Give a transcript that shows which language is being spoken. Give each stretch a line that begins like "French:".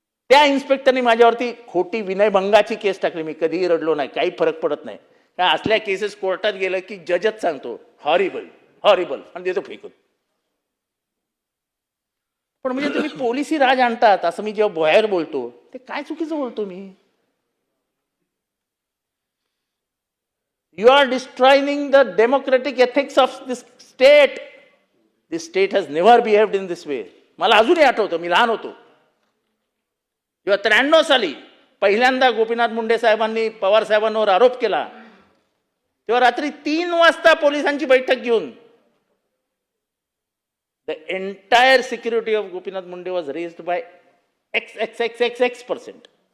Marathi: त्या इन्स्पेक्टरनी माझ्यावरती खोटी विनयभंगाची केस टाकली. मी कधीही रडलो नाही, काही फरक पडत नाही. त्या असल्या केसेस कोर्टात गेलं की जजच सांगतो हॉरिबल हॉरिबल आणि देतो फेकून. पण म्हणजे तुम्ही पोलिसी राज आणतात असं मी जेव्हा बाहेर बोलतो ते काय चुकीचं बोलतो मी?
English: You are destroying the democratic ethics of this state. This state has never behaved in this way.
Marathi: मला अजूनही आठवतं, मी लहान होतो जेव्हा 93 साली पहिल्यांदा गोपीनाथ मुंडे साहेबांनी पवार साहेबांवर आरोप केला, तेव्हा रात्री 3 वाजता पोलिसांची बैठक घेऊन
English: The entire security of Gopinath Munde was raised by X%.